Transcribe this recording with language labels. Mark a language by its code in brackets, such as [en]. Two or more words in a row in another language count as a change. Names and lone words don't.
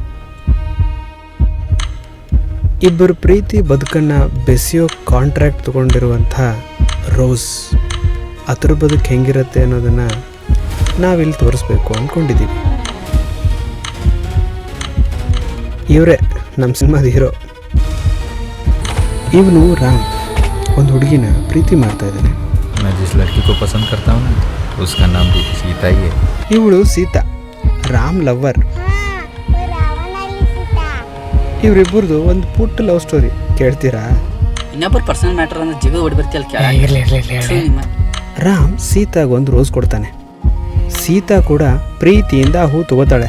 [kn] ಇಬ್ಬರು ಪ್ರೀತಿ ಬದುಕನ್ನು ಬೆಸೆಯೋ ಕಾಂಟ್ರಾಕ್ಟ್ ತಗೊಂಡಿರುವಂಥ ರೋಸ್. ಅದ್ರ ಬದುಕು ಹೆಂಗಿರುತ್ತೆ ಅನ್ನೋದನ್ನು ನಾವಿಲ್ಲಿ ತೋರಿಸ್ಬೇಕು ಅಂದ್ಕೊಂಡಿದ್ದೀವಿ. ಇವರೇ ನಮ್ಮ ಸಿನಿಮಾದ ಹೀರೋ. ಇವನು ರಾಮ್ ಒಂದು ಹುಡುಗಿನ ಪ್ರೀತಿ ಮಾಡ್ತಾ ಇದ್ದಾನೆ. [hi] मैं जिस लड़की को पसंद करता हूँ ना, उसका नाम भी सीता ही है. [kn] ಇವಳು ಸೀತಾ, ರಾಮ್ ಲವ್ವರ್. ಇವರಿಬ್ಬರದು ಒಂದು ಪುಟ್ಟ [en] love story [kn] ಕೇಳ್ತೀರಾ? ಇನ್ನೊಬ್ಬರು [en] personal matter [kn] ಅಂದ್ರೆ ಜಿಗ ಹೊಡಿ ಬರ್ತಿಯಲ್ಲ. ರಾಮ್ ಸೀತಾಗ ಒಂದು ರೋಸ್ ಕೊಡ್ತಾನೆ. ಸೀತಾ ಕೂಡ ಪ್ರೀತಿಯಿಂದ ಆ ಹೂ ತಗೋತಾಳೆ.